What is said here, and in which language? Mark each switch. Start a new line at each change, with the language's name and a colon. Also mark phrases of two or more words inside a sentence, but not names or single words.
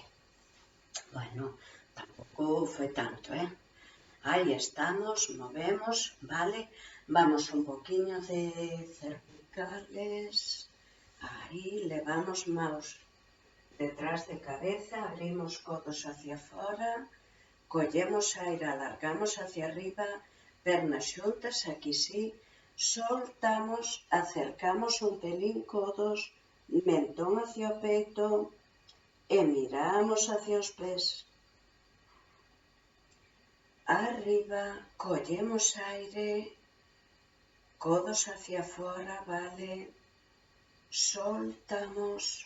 Spanish: Bueno, tampoco fue tanto, ¿eh? Ahí estamos, movemos, ¿vale? Vamos un poquillo de cervicales. Ahí, levamos mouse detrás de cabeza, abrimos codos hacia afuera,
Galician: collemos aire, alargamos
Spanish: hacia arriba,
Galician: pernas xuntas, aquí sí, soltamos, acercamos un pelín codos, mentón hacia o peito e miramos hacia os pés. Arriba, collemos aire,
Spanish: codos hacia afuera,
Galician: vale, soltamos.